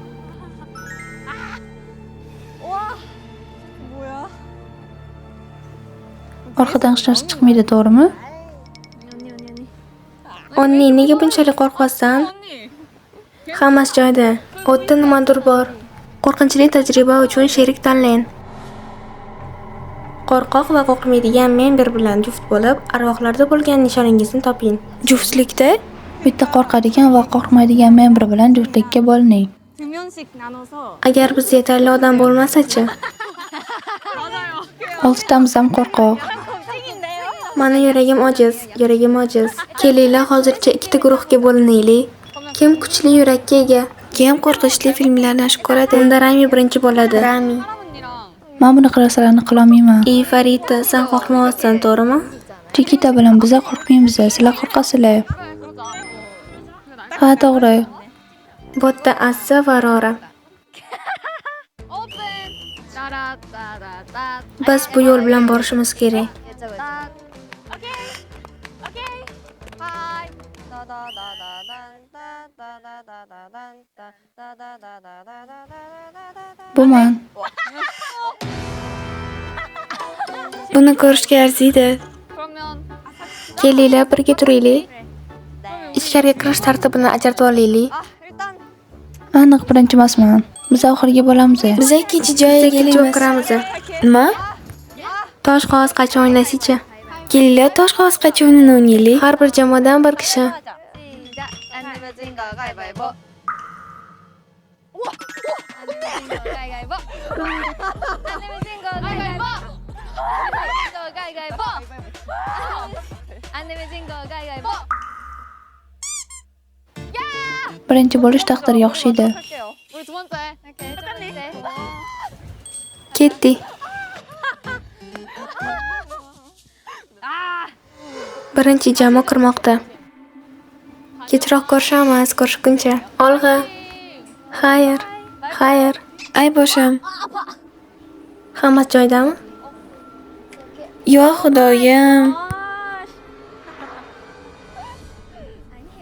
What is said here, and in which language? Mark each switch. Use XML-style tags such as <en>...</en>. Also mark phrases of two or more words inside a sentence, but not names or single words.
<ko>와. 뭐야?</ko> <uz>Orqadan hech narsa chiqmaydi, to'g'rimi? Onni, nega bunchalik qo'rqasan? Hammasi joyida. O'tda nimadir bor. Qo'rqinchli tajriba uchun sherik tanlang. Qo'rqoq va qo'rqmaydigan member bilan juft bo'lib, arvohlarda bo'lgan nishoningizni toping. Juftlikda Bitta qo'rqadigan va qo'rqmaydigan member bilan juftlikka bo'lining.</uz> <ko>두 명씩 나눠서.</ko> <uz>agar bizda yetarli odam bo'lmasa-chi?</uz> <ko>맞아요.</ko> <uz>6 tamiz ham qo'rqoq.</uz> <ko>겁쟁인데요?</ko> <uz>Mani yuragim ojiz. Kelinglar hozircha ikkita guruhga bo'linaylik. Kim kuchli yurakka ega? Kim qo'rqinchli filmlarni yaxshi ko'radi? Unda Rami birinchi bo'ladi. Rami.</uz> <ko>언니랑</ko> <uz>Men bunaqa narsalarni qila olmayman. Farita, sen qo'rqmayapsan, to'g'rimi? Chiquita bilan biz qo'rqmaymiz, sizlar qo'rqasizlar.</uz> <ko>그래,</ko> <uz>Ha, to'g'ri. Botda Assa va Rora.</uz> <ko>오픈. 따라따라따.</ko> <uz>Biz bu yo'l bilan borishimiz kerak.</uz> <ko>오케이. 오케이. 하이.</ko> <uz>Bu men. Buni ko'rishga arziydi.</uz> <ko>그러면</ko> <uz>Kelinglar birga turaylik. Ichkariga kirish tartibini ajratib olaylik.</uz> <ko>일단</ko> <uz>Aniq birinchi emasman. Biz oxirgi bo'lamiz. Biz ikkinchi joyga kiramiz. Nima? Tosh qog'oz qachi o'ynaysiz-chi? Kelinglar tosh qog'oz qachi o'yinini o'ynaylik. Har bir jamoadan bir kishi.</uz> <ko>시작. 안 내면 진거 가위바위보. 우와! 안 내면 진거 가위바위보. 안 내면 진거 가위바위보. 가위바위보. 안 내면 진거 가위바위보.</ko> <uz>Birinchi bo'lish taqdirga o'xshaydi.</uz> <ko>할게요. 우리 두 번째. 오케이, 두 번째.</ko> <uz>Ketdik.</uz> <ko>아!</ko> <uz>Birinchi jamoa kirmoqda. Kechroq ko'rishguncha. Olg'a. Xayr. Ay boshim. Hammasi joyidami? Yo xudoyim.</uz> <ko>아니야.</ko>